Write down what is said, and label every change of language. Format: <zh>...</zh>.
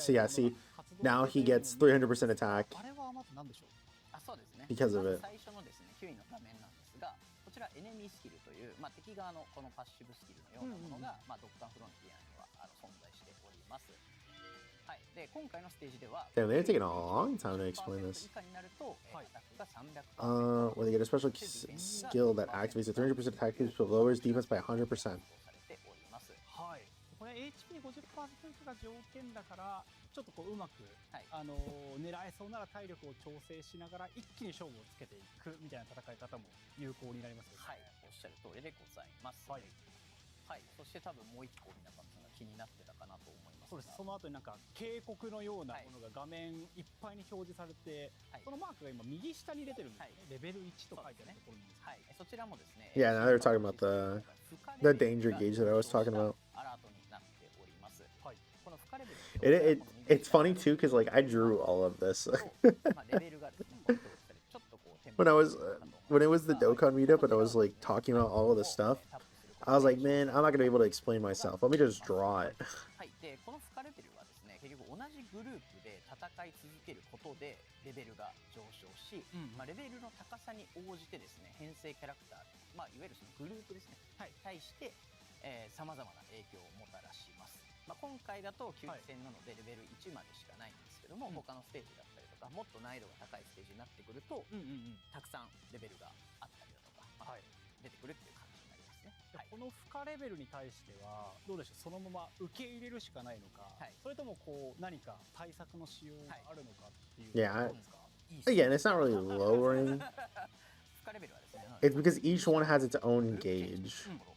<en>So yeah, see now he gets 300% attack</en> <ja>あれはまず何でしょう。そうですね。</ja> <en>because of it.</en> <ja>最初のですね、9位の画面なんですが、こちらエネミースキルという、敵側のこのパッシブスキルのようなものが、ドッカンフロンティアには存在しております。はい。で、今回のステージでは、</ja> <en>Damn, they're taking a long time to explain this.</en> <ja>以下になると、アタックが300%。</ja> <en>Where they get a special skill that activates a 300% attack boost but lowers defense by 100%.</en> <ja>されております。はい。これ HP50% が条件だから、ちょっとこううまく、狙えそうなら体力を調整しながら一気に勝負をつけていくみたいな戦い方も有効になりますよね。はい、おっしゃる通りでございます。はい。はい。そして多分もう一個皆さんが気になってたかなと思います。そうです。その後になんか警告のようなものが画面いっぱいに表示されて、そのマークが今右下に出てるんですね。レベル1と書いてあるところに。はい。そちらもですね。</ja> <en>Yeah, now they're talking about the danger gauge that I was talking about.</en> <ja>アラートになっております。はい。この深レベル</ja> <en>It's funny too because like I drew all of this</en> <ja>レベルがですね、ちょっとこう</ja> <en>when it was the Dokkan meetup and I was like talking about all of the stuff. I was like, man, I'm not gonna be able to explain myself. Let me just draw it.</en> <ja>はい。で、この深レベルはですね、結局同じグループで戦い続けることでレベルが上昇し、レベルの高さに応じてですね、編成キャラクター、いわゆるそのグループですね、対してさまざまな影響をもたらします。今回だと9戦なのでレベル1までしかないんですけども、他のステージだったりととかもっと難易度が高いステージになってくると、たくさんレベルがあったりだとか、出てくるっていう感じになりますね。この負荷レベルに対してはどうでしょう、そのまま受け入れるしかないのか、それともこう何か対策のしようがあるのかっていう。</ja> <en>Yeah. Again, it's not really lowering. It's because each one has its own gauge.</en>